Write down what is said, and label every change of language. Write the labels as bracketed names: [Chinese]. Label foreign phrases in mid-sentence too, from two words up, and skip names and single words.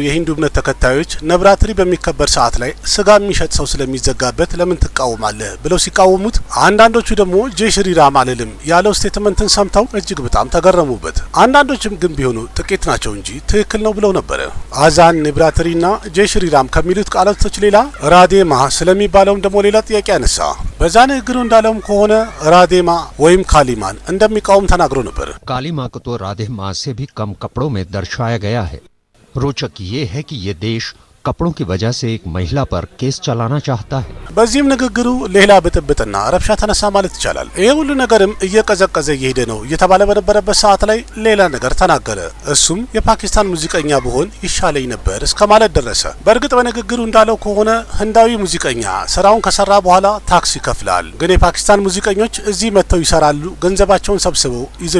[Amharic] የሂንዱ እምነት ተከታዮች ነብራትሪ በሚከበር ሰዓት ላይ ስጋ የሚሸጥ ሰው ስለሚዘጋበት ለምን ትቃወማለህ ብለው ሲቃወሙት፣ አንዳንዶቹ ደግሞ [Hindi] जय श्री राम [Amharic] አልልም ያለው ስቴትመንትን ሰምተው እጅግ በጣም ተገረሙበት። አንዳንዶችም ግን ቢሆኑ ጥቂት ናቸው እንጂ ትክክል ነው ብለው ነበረ። አዛን ነብራትሪና ጄ ሽሪራም ከሚሉት ቃላቶች ሌላ ራዴማ ስለሚባለውም ደግሞ ሌላ ጥያቄ አነሳ። በዛ ንግግሩ እንዳለውም ከሆነ ራዴማ ወይም ካሊማን እንደሚቃወም ተናግሮ ነበር። [Hindi] कालीमा को तो राधे माँ से भी कम कपड़ों में दर्शाया गया है। रोचक ये है कि ये देश कपड़ों की वजह से एक महिला पर केस चलाना चाहता है। [Amharic] በዚህም ንግግሩ ሌላ ብጥብጥና ረብሻ ተነሳ ማለት ይቻላል። ይሄ ሁሉ ነገርም እየቀዘቀዘ እየሄደ ነው እየተባለ በነበረበት ሰዓት ላይ ሌላ ነገር ተናገረ። እሱም የፓኪስታን ሙዚቀኛ ብሆን ይሻለኝ ነበር እስከ ማለት ደረሰ። በእርግጥ በንግግሩ እንዳለው ከሆነ ህንዳዊ ሙዚቀኛ ስራውን ከሰራ በኋላ ታክስ ይከፍላል፣ ግን የፓኪስታን ሙዚቀኞች እዚህ መጥተው ይሰራሉ፣ ገንዘባቸውን ሰብስበው ይዘው